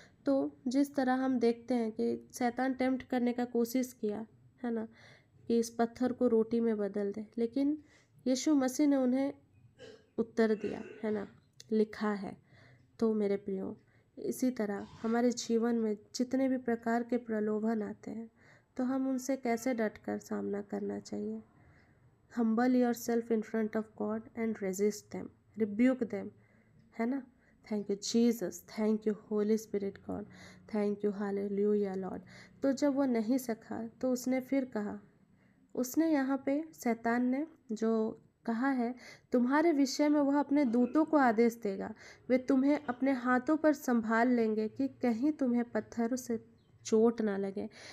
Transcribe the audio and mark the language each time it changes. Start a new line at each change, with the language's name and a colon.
Hindi: तो जिस तरह हम देखते हैं कि शैतान टेम्प्ट करने का कोशिश किया है ना, कि इस पत्थर को रोटी में बदल दे, लेकिन यीशु मसीह ने उन्हें उत्तर दिया है ना, लिखा है। तो मेरे प्रियो, इसी तरह हमारे जीवन में जितने भी प्रकार के प्रलोभन आते हैं, तो हम उनसे कैसे डटकर सामना करना चाहिए।
English: Humble yourself in front of God and resist them, rebuke them, है ना। Thank you Jesus, thank you Holy Spirit God, thank you hallelujah Lord.
Hindi: तो जब वो नहीं सका तो उसने फिर कहा, उसने यहाँ पे शैतान ने जो कहा है, तुम्हारे विषय में वह अपने दूतों को आदेश देगा, वे तुम्हें अपने हाथों पर संभाल लेंगे कि कहीं तुम्हें पत्थरों से चोट ना लगे।